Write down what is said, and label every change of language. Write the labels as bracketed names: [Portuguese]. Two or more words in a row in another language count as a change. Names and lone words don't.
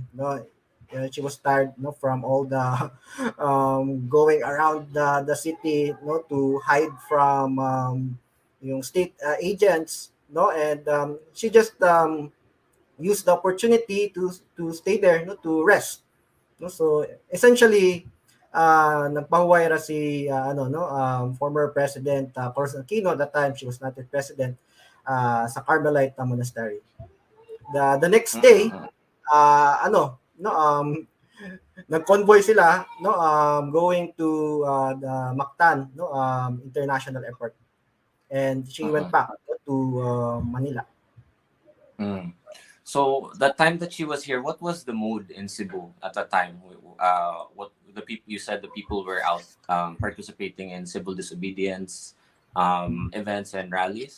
[English] She was tired from all the going around the city to hide from state agents, and she just used the opportunity to stay there, to rest. So essentially [Hiligaynon] nagpahuway ra si [English] former president Corazon Aquino. At that time she was not a president sa Carmelite monastery. The next day [Hiligaynon] nag-convoy sila [English] going to the Mactan International Airport, and she went back to Manila. So the time that she was here, what was the mood in Cebu at that time? What the people, you said the people were out participating in civil disobedience events and rallies.